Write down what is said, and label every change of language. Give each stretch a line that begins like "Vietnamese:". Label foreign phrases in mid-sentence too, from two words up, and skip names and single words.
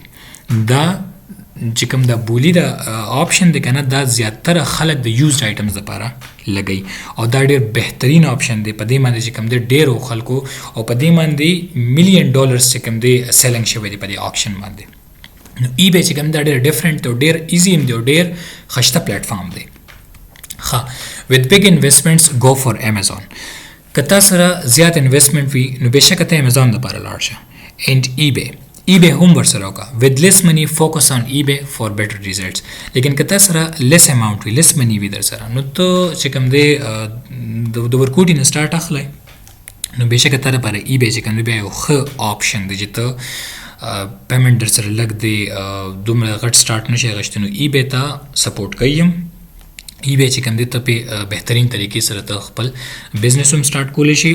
Pashto: دا چې کوم دا بولی دا آپشن دی که نه، دا زیاتره خلک د
English: used items
Pashto: لپاره لګوي او دا ډېر بهترین آپشن دی. په دې باندې چې کوم دی ډېرو خلکو او په دې باندې $1,000,000 چې کوم دی سیلنګ شوی دی په دې آکشن باندې. نو ای بی چې کوم دا ډېر ډفرنټ دی او ډېر ایزي هم دی او ډېر خشته پلیټفارم دی. ښه،
English: with big investments go for Amazon.
Pashto: که تا سره زیات انویسټمنټ وي نو بېشکه ته امیزون دپاره لاړ شه. اینډ ای بی هم ورسره وکړه.
English: with less money focus on eBay for better results.
Pashto: لیکن که تا سره
English: less amount
Pashto: وي،
English: less money
Pashto: وي در سره، نو ته چې کوم دی د ورکوټي نه سټارټ اخلی نو بېشکه تا دپاره ای بی چې کوم دی بیا یو ښه آپشن دی چې ته پیمنټ در سره لږ دی، دومره غټ سټارټ نشي اخیستی. نو ای بی ته سپورټ کوي هم. ای بی چې کوم دی ته په بهترین طریقې سره ته خپل بزنس هم سټارټ کولی شي.